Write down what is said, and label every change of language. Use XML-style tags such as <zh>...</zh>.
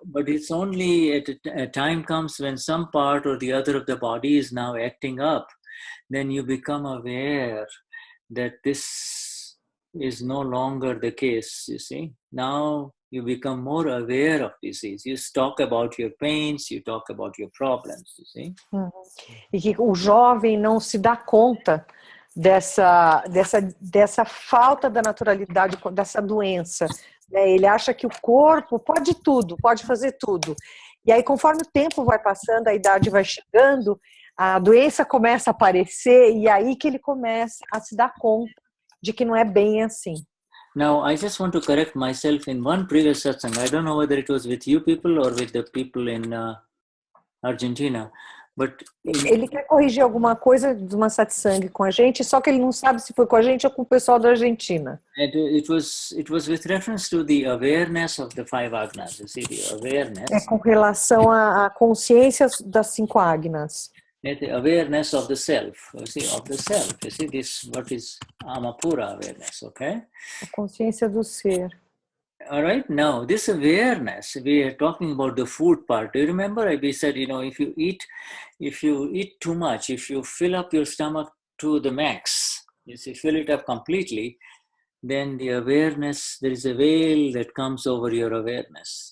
<en>But it's only a time comes when some part or the other of the body is now acting up, then you become aware that this is no longer the case, you see. Now you become more aware of disease. You talk about your pains, you talk about your problems, you see.</en> <pt>E que o jovem não se dá conta dessa falta da naturalidade, dessa doença. Ele acha que o corpo pode tudo, pode fazer tudo. E aí, conforme o tempo vai passando, a idade vai chegando, a doença começa a aparecer, e aí que ele começa a se dar conta de que não é bem assim.</pt> <en>Now, I just want to correct myself in one previous satsang. I don't know whether it was with you people or with the people in Argentina. But</en> <pt>ele quer corrigir alguma coisa de uma satsang com a gente, só que ele não sabe se foi com a gente ou com o pessoal da Argentina.</pt> <en>It was with reference to the awareness of the 5 agnas. You see, the awareness.</en> <pt>É com relação à consciência das 5 agnas.</pt> <en>The awareness of the self. You see, of the self. You see, this what is Amapura awareness. Okay.</en> <pt>A consciência do ser.</pt> <en>All right. Now, this awareness, we are talking about the food part. Do you remember? We said, if you eat too much, if you fill up your stomach to the max, you see, fill it up completely, then the awareness, there is a veil that comes over your awareness.</en>